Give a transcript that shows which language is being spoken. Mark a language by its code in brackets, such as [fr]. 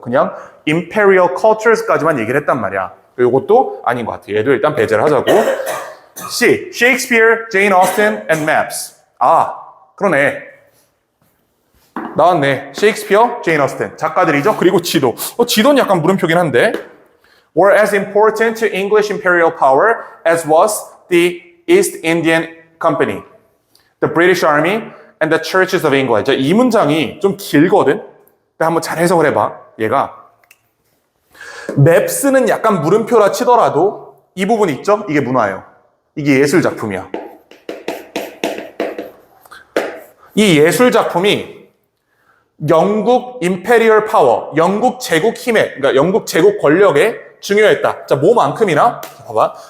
[ko] 그냥 [en] imperial cultures [ko] 까지만 얘기를 했단 말이야. 이것도 아닌 것 같아. 얘도 일단 배제를 하자고. [en] C. Shakespeare, Jane Austen, and maps. [ko] 아, 그러네. 나왔네. 셰익스피어, 제인 어스틴. 작가들이죠. 그리고 지도. 지도는 약간 물음표긴 한데. [en] Were as important to English imperial power as was the East Indian Company. The British Army and the churches of England. [ko] 자, 이 문장이 좀 길거든? 근데 한번 잘 해석을 해봐. 얘가 맵스는 약간 물음표라 치더라도 이 부분 있죠? 이게 문화예요. 이게 예술 작품이야. 이 예술 작품이 영국 임페리얼 파워, 영국 제국 힘에, 그러니까 영국 제국 권력에 중요했다. 자, 뭐만큼이나? 봐봐.